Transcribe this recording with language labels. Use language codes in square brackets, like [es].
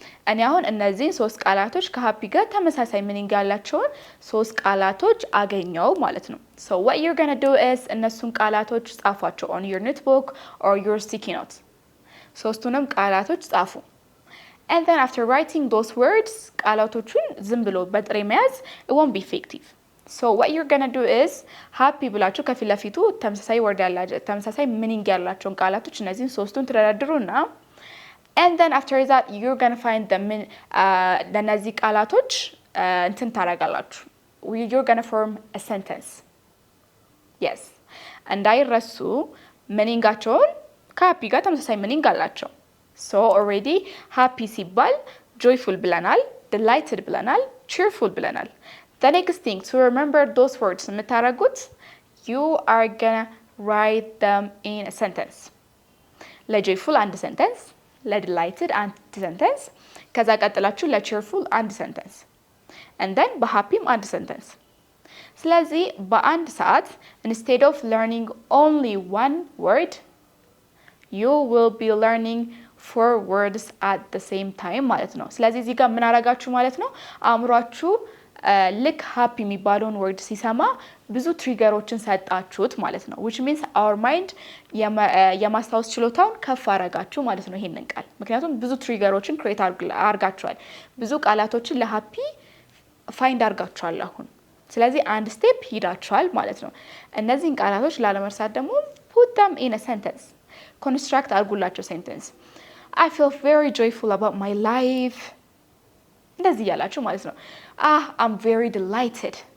[am] እኔ አሁን እነዚህን ሶስት ቃላቶች ከሀፒ ጋር ተመሳሳይ meaning ያላቸውን ሶስት ቃላቶች አገኘው ማለት ነው። [en] So what you're going to do is እነሱን ቃላቶች ጻፏቸው on your notebook or your sticky note. [am] ሶስቱንም ቃላቶች ጻፉ. [en] And then after writing those words, [am] ቃላቶቹን ዝም ብሎ በጥሬ መያዝ [en] it won't be effective. So what you're going to do is happy ብላችሁ ከፊት ለፊቱ ተመሳሳይ word ያላቸው ተመሳሳይ meaning ያላቸውን ቃላቶች እነዚህን ሶስቱን ትደረድሩና and then after that you're going to find the [am] ለነዚህ ቃላቶች እንትን ታረጋላችሁ. [en] You're going to form a sentence. Yes. [am] እንዳይረሱ meaningአቸውን ከሀፒ ጋር ተመሳሳይ meaning አላቸው. [en] So already happy ሲባል joyful ብለናል, delighted ብለናል, cheerful ብለናል. The next thing to remember those words የምታረጉት you are gonna write them in a sentence. [am] ለjoyful አንድ sentence, ለdelighted አንድ sentence, ከዛ ቀጥላችሁ ለcheerful አንድ sentence. [en] And then በhappyም አንድ sentence. [am] ስለዚህ በአንድ ሰዓት [en] instead of learning only one word, you will be learning 4 words at the same time ማለት ነው። ስለዚህ እዚህ ጋር ምን አረጋችሁ ማለት ነው? [am] አእምሯችሁ ልክ happy የሚባለውን word ሲሰማ ብዙ ትሪገሮችን ሰጣችሁት ማለት ነው። [en] which means our mind [am] የማስታወስ ችሎታውን ከፍ አረጋችሁ ማለት ነው ይሄንን ቃል። ምክንያቱም ብዙ ትሪገሮችን create አርጋችኋል። ብዙ ቃላቶችን ለhappy find አርጋችኋል አሁን። ስለዚህ አንድ ስቴፕ ሄዳችኋል ማለት ነው። እነዚህን ቃላቶች ላለመርሳት ደግሞ [en] put them in a sentence. construct አርጉላቸው sentence. I feel very joyful about my life. [am] እንደዚህ ያላችሁ ማለት ነው። [en] I'm very delighted.